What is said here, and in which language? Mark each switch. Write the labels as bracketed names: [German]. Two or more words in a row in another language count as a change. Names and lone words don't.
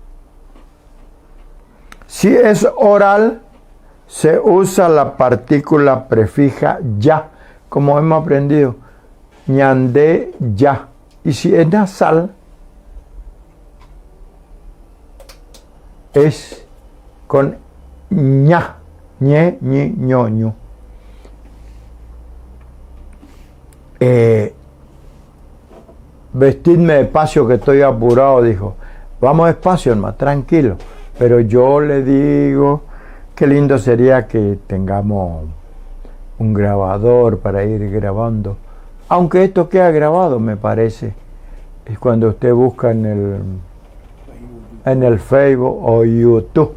[Spanish] Si es oral, se usa la partícula prefija ya, como hemos aprendido, [Guarani] ñandé ya. [Spanish] Y si es nasal, es con ña, ñe, ñi, ño, ñu. Vestidme despacio que estoy apurado, dijo. Vamos despacio, hermano, tranquilo. Pero yo le digo, qué lindo sería que tengamos un grabador para ir grabando. Aunque esto queda grabado, me parece. Es cuando usted busca en el Facebook o YouTube.